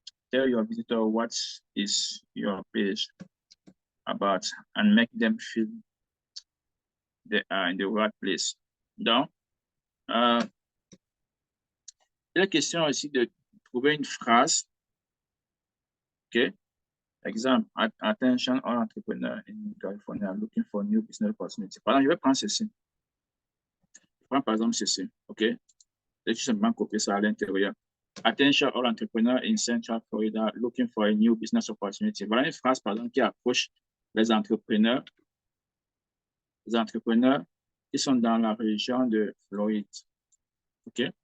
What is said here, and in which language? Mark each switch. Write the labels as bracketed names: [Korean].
[English] Tell your visitor what is your page about and make them feel they are in the right place. [French] Donc, il est question aussi de trouver une phrase. OK? [English] Exemple, attention all entrepreneurs in California looking for new business opportunity. [French] Par exemple, je vais prendre ceci. Je prends par exemple ceci. OK? Je vais tout simplement copier ça à l'intérieur. [English] Attention all entrepreneurs in Central Florida looking for a new business opportunity. [French] Voilà une phrase, par exemple, qui approche les entrepreneurs qui sont dans la région de Floride. OK?